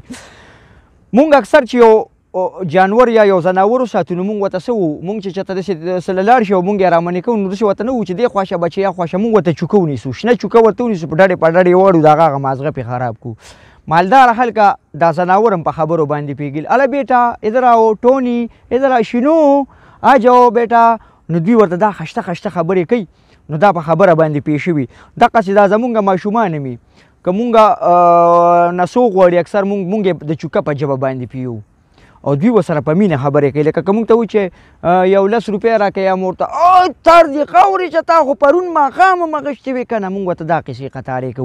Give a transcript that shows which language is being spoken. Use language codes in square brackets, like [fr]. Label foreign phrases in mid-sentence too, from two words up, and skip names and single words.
[ps] مونږ اکثر چې یو جانور یا یو ځناور وساتو نو مونږ ورته څه وو، مونږ چې چېرته داسې سله لاړ شي او مونږ یې رامنې کوو نو داسې ورته نه وو چې دې خواشه بچې یا خواشه. مونږ ورته چوکه ونیسو، شنه چوکه ورته ونیسو، په ډډې په ډډې وړو، د هغه مازغه پې خراب کړو. مالدار خلکه دا ځناور هم په خبرو باندې پوهېږي. [ur] اله بیټا ادھر آؤ، ټوني ادھر آ، شنو آ جاؤ بیټا. [ps] نو دوی ورته دا خشته خشته خبرې کوي. نو دا په خبره باندې پوه شوي. دقسې دا زمونږ ماشومان هم وي، که مونږ نسوغ غواړي اکثر مونږ یې د چوکه په ژبه باندې پیو او دوی ورسره په مینه خبرې کوي. لکه که مونږ ته وایي چې یو 10 روپۍ راکړه، یا مور ته تر دې خاورې چې تا خو پرون ماښام هم اخیستې وې که نه، مونږ ورته دا قصې قطارې کوو.